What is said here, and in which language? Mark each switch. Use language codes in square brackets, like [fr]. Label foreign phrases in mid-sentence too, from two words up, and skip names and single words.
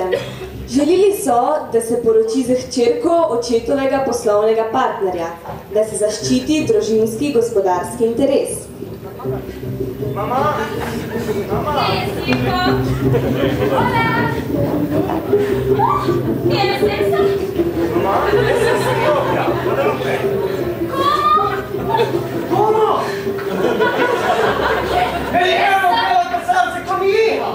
[sl] Želeli so, da se poroči z hčerko očetovega poslovnega partnerja, da se zaščiti družinski gospodarski interes. [es] Mama! Mama! Hola! ¿Quieres eso? Mamá, esa es mi novia, Guadalupe. ¿Cómo? ¿Cómo? ¡Me dijeron que iba a casarse con mi hija!